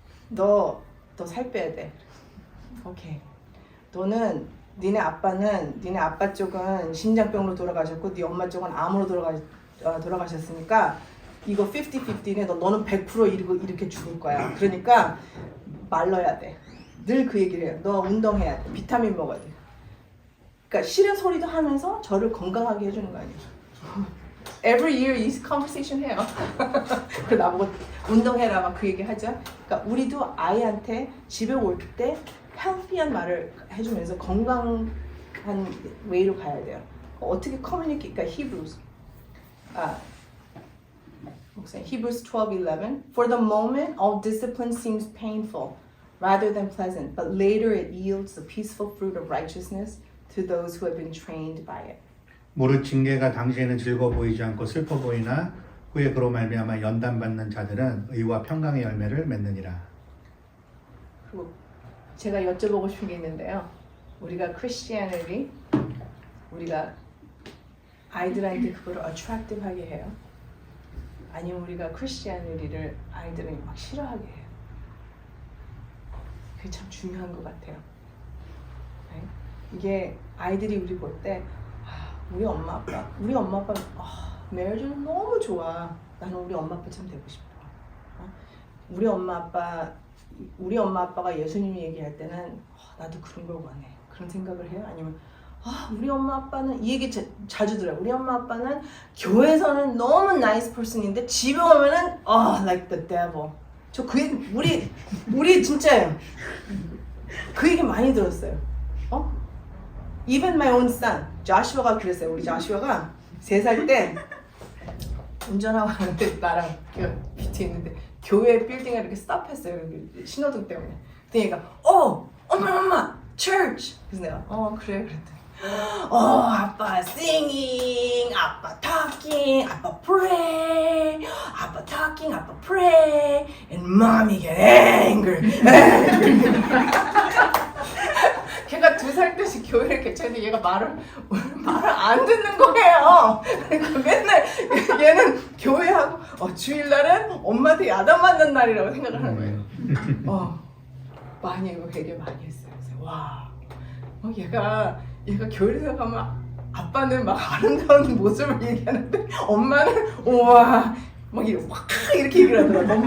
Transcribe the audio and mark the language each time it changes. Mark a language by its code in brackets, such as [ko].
[ko] 너 살 빼야 돼. 오케이. 너는 니네 아빠 쪽은 심장병으로 돌아가셨고 네 엄마 쪽은 암으로 돌아가셨으니까 이거 50-50네. 너는 100% 이렇게 죽을 거야. 그러니까 말러야 돼. 늘 그 얘기를 해요. 너 운동해야 돼. 비타민 먹어야 돼. 그러니까 싫은 소리도 하면서 저를 건강하게 해주는 거 아니에요. [en] Every year 이 conversation 해요. [ko] 그 나보고 운동해라 막 그 얘기 하죠. 그러니까 우리도 아이한테 집에 올 때 healthy한 말을 해주면서 건강한 웨이로 가야 돼요. 어떻게 커뮤니케이트? 그러니까 [en] Hebrews 12:11 For the moment all discipline seems painful rather than pleasant, but later it yields the peaceful fruit of righteousness to those who have been trained by it. [ko] 무릇 징계가 당시에는 즐거워 보이지 않고 슬퍼 보이나 후에 그로 말미암아 연단받는 자들은 의와 평강의 열매를 맺느니라. 그리고 제가 여쭤보고 싶은 게 있는데요. 우리가 Christianity 우리가 아이들한테 그걸 attractive하게 해요. 아니면 우리가 Christianity를 아이들이 막 싫어하게 해요. 그게 참 중요한 것 같아요. 네? 이게 아이들이 우리 볼 때 우리 엄마 아빠 marriage는 너무 좋아. 나는 우리 엄마 아빠 참 되고 싶어. 우리 엄마 아빠가 예수님 얘기할 때는 나도 그런 걸 원해. 그런 생각을 해요. 아니면 우리 엄마 아빠는 이 얘기 자주 들어요. 우리 엄마 아빠는 교회에서는 너무 nice person인데 집에 오면은 [en] like the devil. [ko] 저 그 얘기 우리 진짜예요. 그 얘기 많이 들었어요. [en] Even my own son, Joshua가 [ko] 그랬어요. 우리 Joshua가 3살 때 운전하고 가는데 나랑 밑에 있는데 교회 빌딩에 이렇게 스탑했어요. 신호등 때문에. 그랬더니 얘가 엄마 church. 그래서 내가 그래 그랬더니 [en] 아빠 singing, 아빠 talking, 아빠 pray, 아빠 talking, 아빠 pray, and mommy get angry. [ko] 걔가 2살 때씩 교회를 개최했는데 얘가 말을 안 듣는 거예요. 그러니까 맨날 얘는 교회하고 주일날은 엄마한테 야단 맞는 날이라고 생각을 하는 거예요. 많이 이거 되게 많이 했어요. 그래서 와, 얘가 교회에서 가면 아빠는 막 아름다운 모습을 얘기하는데 엄마는 우와 막 이렇게 얘기를 하더라고.